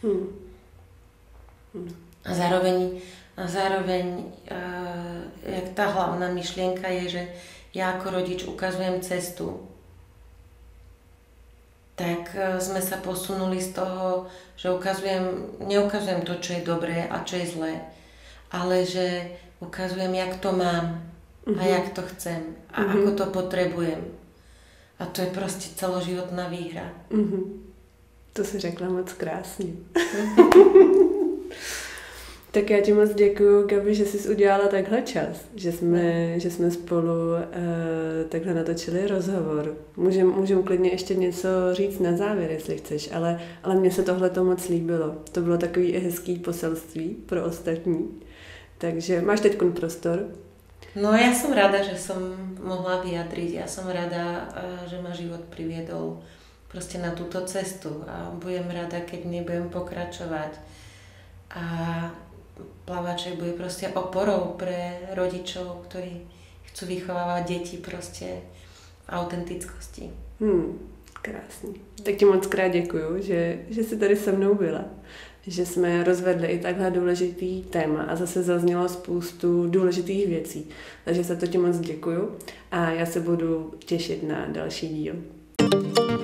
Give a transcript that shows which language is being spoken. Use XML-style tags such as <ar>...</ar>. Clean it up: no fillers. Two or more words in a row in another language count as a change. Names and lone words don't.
<sk>A zároveň jak tá hlavná myšlienka je, že ja ako rodič ukazujem cestu, tak sme sa posunuli z toho, že neukazujem to, čo je dobré a čo je zlé, ale že ukazujem, jak to mám a jak to chcem a ako to potrebujem. A to je prostě celoživotná výhra.</sk> <cs>To si řekla moc krásně. Tak já ti moc děkuju, Gabi, že jsi udělala takhle čas, že jsme spolu takhle natočili rozhovor. Můžem klidně ještě něco říct na závěr, jestli chceš, ale mně se tohle to moc líbilo. To bylo takový hezký poselství pro ostatní. Takže máš teď prostor.</cs> <sk>No ja som rada, že som mohla vyjadriť. Ja som rada, že ma život priviedol proste na túto cestu a budem rada, keď nebudem pokračovať. A Plavaček bude proste oporou pre rodičov, ktorí chcú vychovávať deti proste v autentickosti.</sk> <cs>Krásný. Tak ti moc krát děkuju, že jsi tady se mnou byla. Že jsme rozvedli i takhle důležitý téma a zase zaznělo spoustu důležitých věcí. Takže za to ti moc děkuju a já se budu těšit na další díl.</cs>